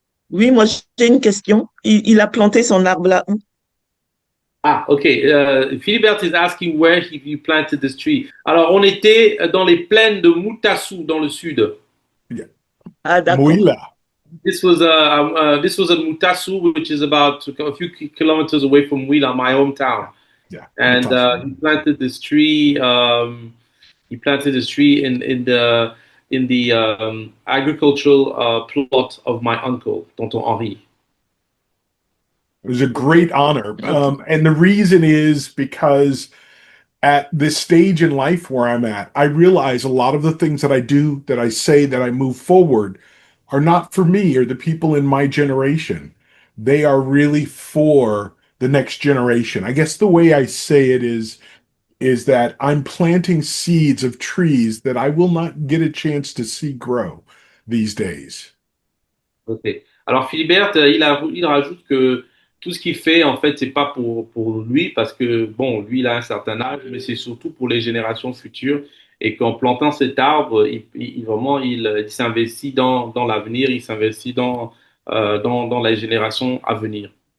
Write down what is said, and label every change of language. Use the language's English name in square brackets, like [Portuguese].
[French] Oui, moi j'ai une question. Il a planté son arbre là où? [English] Ah, okay. Philibert is asking where he planted this tree. [French] Alors, on était dans les plaines de Moutassou dans le sud. [English] Yeah. [French] Ah, d'accord. Mouila. [English] This was in Moutassou, which is about a few kilometers away from Mouila, my hometown. Yeah. And he planted this tree. He planted this tree in the agricultural plot of my uncle, Tonton Henri. It was a great honor. And the reason is because at this stage in life where I'm at, I realize a lot of the things that I do, that I say, that I move forward are not for me or the people in my generation. They are really for the next generation. I guess the way I say it is that I'm planting seeds of trees that I will not get a chance to see grow these days. Ok. [French] Alors Philibert, il rajoute que tout ce qu'il fait, en fait, c'est pas pour lui, parce que, bon, lui, il a un certain âge, mais c'est surtout pour les générations futures. Et qu'en plantant cet arbre, vraiment, il s'investit dans l'avenir, il s'investit dans les générations à venir.